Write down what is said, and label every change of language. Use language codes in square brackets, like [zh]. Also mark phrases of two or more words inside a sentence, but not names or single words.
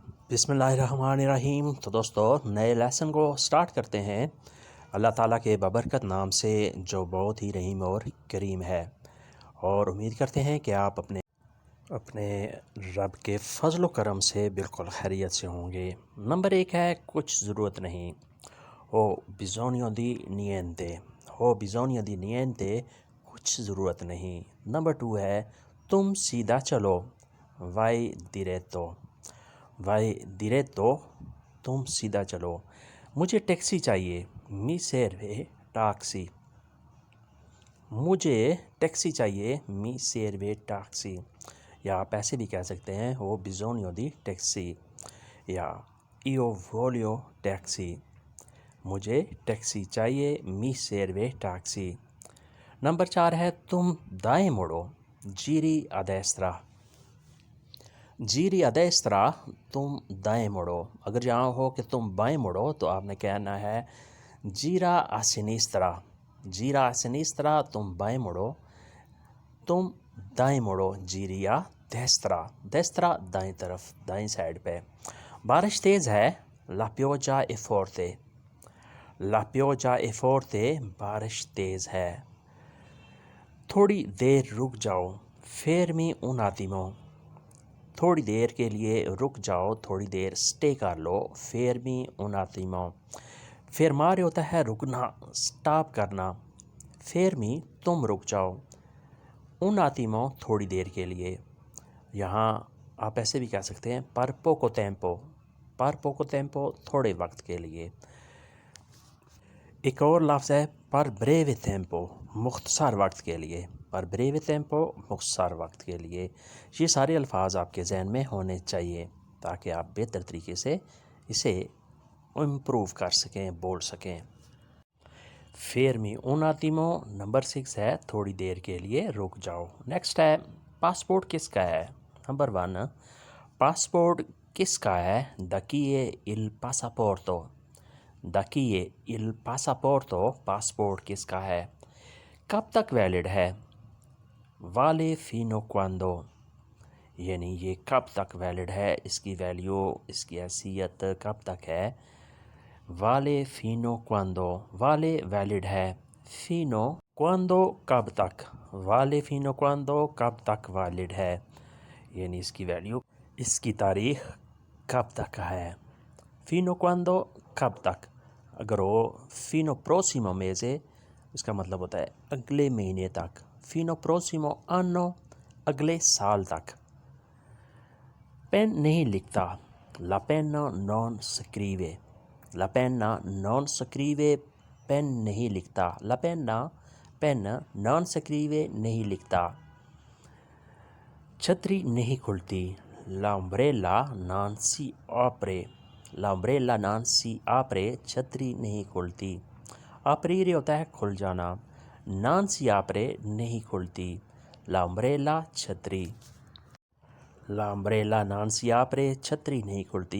[ur] بسم اللہ الرحمن الرحیم۔ تو دوستو نئے لیسن کو سٹارٹ کرتے ہیں اللہ تعالیٰ کے بابرکت نام سے جو بہت ہی رحیم اور کریم ہے، اور امید کرتے ہیں کہ آپ اپنے رب کے فضل و کرم سے بالکل خیریت سے ہوں گے۔ نمبر 1 ہے کچھ ضرورت نہیں، [it] ہو bisogno di niente، ہو bisogno di niente، [ur] کچھ ضرورت نہیں۔ نمبر 2 ہے تم سیدھا چلو، [it] vai diretto، vai diretto، [ur] تم سیدھا چلو۔ مجھے ٹیکسی چاہیے، [it] mi serve taxi، [ur] مجھے ٹیکسی چاہیے، [it] mi serve taxi، [ur] یا آپ ایسے بھی کہہ سکتے ہیں [it] ho bisogno di taxi، [ur] یا [it] io voglio taxi، [ur] مجھے ٹیکسی چاہیے، [it] mi serve taxi۔ [ur] نمبر 4 ہے تم دائیں مڑو، [it] giri a destra، giri a destra، [ur] تم دائیں مڑو۔ اگر جہاں ہو کہ تم بائیں مڑو تو آپ نے کہنا ہے [it] gira a sinistra، gira a sinistra، [ur] تم بائیں مڑو، تم دائیں مڑو، [it] giri a destra، destra [ur] دائیں طرف، دائیں سائڈ پہ۔ بارش تیز ہے، [it] la pioggia è forte، la pioggia è forte، [ur] بارش تیز ہے۔ تھوڑی دیر رک جاؤ، [it] fermi un attimo، [ur] تھوڑی دیر کے لیے رک جاؤ، تھوڑی دیر سٹے کر لو، [it] fermi un attimo۔ [ur] fermare ہوتا ہے رکنا، سٹاپ کرنا، fermi تم رک جاؤ، [it] un attimo [ur] تھوڑی دیر کے لیے۔ یہاں آپ ایسے بھی کہہ سکتے ہیں [it] per poco tempo، per poco tempo [ur] تھوڑے وقت کے لیے۔ ایک اور لفظ ہے [it] per breve tempo، [ur] مختصر وقت کے لیے، [it] per breve tempo [ur] مختصر وقت کے لیے۔ یہ سارے الفاظ آپ کے ذہن میں ہونے چاہیے تاکہ آپ بہتر طریقے سے اسے امپروو کر سکیں، بول سکیں۔ [it] fermi un attimo [ur] نمبر 6 ہے تھوڑی دیر کے لیے رک جاؤ۔ نیکسٹ ہے پاسپورٹ کس کا ہے؟ نمبر 1 پاسپورٹ کس کا ہے؟ [it] da chi è il passaporto، da chi è il passaporto، [ur] پاسپورٹ کس کا ہے؟ کب تک ویلڈ ہے؟ [it] vale fino quando، [ur] یعنی یہ کب تک ویلڈ ہے، اس کی ویلیو، اس کی حیثیت کب تک ہے؟ [it] vale fino quando، vale [ur] ویلڈ ہے، [it] fino quando [ur] کب تک، [it] vale fino quando [ur] کب تک ویلڈ ہے، یعنی اس کی ویلیو، اس کی تاریخ کب تک ہے۔ [it] fino quando [ur] کب تک، اگر وہ [it] fino prossimo mese، [ur] اس کا مطلب ہوتا ہے اگلے مہینے تک، [it] fino prossimo anno [ur] اگلے سال تک۔ پین نہیں لکھتا، [it] la penna non scrive، la penna non scrive، [ur] پین نہیں لکھتا، [it] la penna پین non scrive [ur] نہیں لکھتا۔ چھتری نہیں کھلتی، [it] l'ombrella non si apre، l'ombrella non si apre، [ur] چھتری نہیں کھلتی۔ aprire ہوتا ہے کھل جانا، [it] non si apre [ur] نہیں کھلتی، [it] l'ombrella چھتری، l'ombrella non si apre [ur] چھتری نہیں کھلتی۔